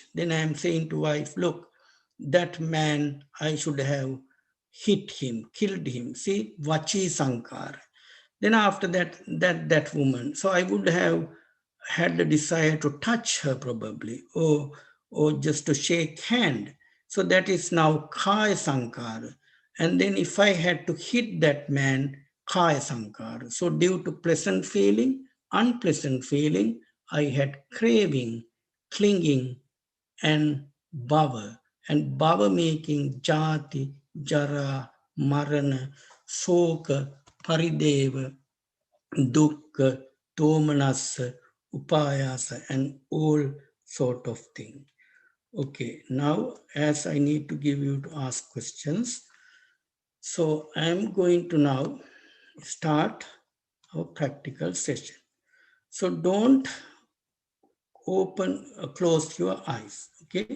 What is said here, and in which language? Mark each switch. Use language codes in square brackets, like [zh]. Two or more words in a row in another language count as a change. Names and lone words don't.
[en] Then I am saying to wife, look, that man, I should have hit him, killed him. See, [pi] vachi sankar. [en] Then after that woman, so I would have had the desire to touch her probably, or just to shake hand. So that is now [pi] kaya sankara. [en] And then if I had to hit that man, [pi] kaya sankara. [en] So due to pleasant feeling, unpleasant feeling, I had craving, clinging, and bhava. And bhava making [pi] jati, jara, marana, soka, parideva, dukkha, domanassa, upayasa, [en] and all sort of thing. Okay, now as I need to give you to ask questions, So I am going to now start our practical session. So don't close your eyes. Okay.